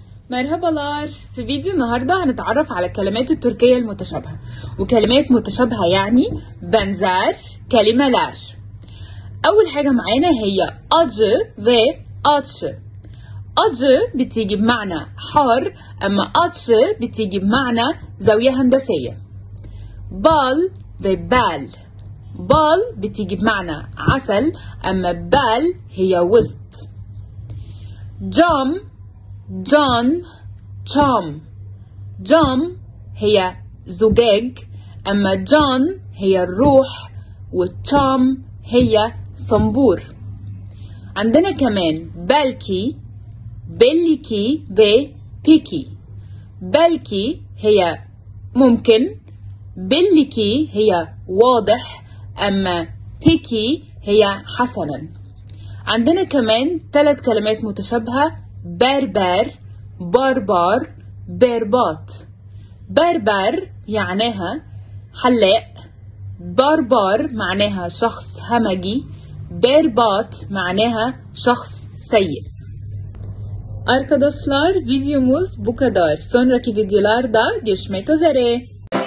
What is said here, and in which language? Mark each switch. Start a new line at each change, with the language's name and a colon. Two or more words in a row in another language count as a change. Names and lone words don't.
Arabic: مرحباlar. في فيديو النهاردة هنتعرف على الكلمات التركية المتشابهة، وكلمات متشابهة يعني
Turkish: benzer kelimeler.
Arabic: أول حاجة معانا هي
Turkish: acı ve acı.
Arabic: acı بتيجي بمعنى حار، أما acı بتيجي بمعنى زاوية هندسية.
Turkish: bal ve bal.
Arabic: bal بتيجي بمعنى عسل، أما bal هي وسط.
Turkish: cam can cam.
Arabic: cam هي زجاج، أما can هي الروح، والcam هي صنبور. عندنا كمان
Turkish: belki belliki ve peki.
Arabic: belki هي ممكن، belliki هي واضح، أما peki هي حسنا. عندنا كمان 3 كلمات متشابهة:
Turkish: berber barbar berbat.
Arabic: berber معناها حلاق، barbar معناها شخص همجي، berbat معناها şahs سيء.
Turkish: Arkadaşlar videomuz bu kadar. Sonraki videolarda görüşmek üzere.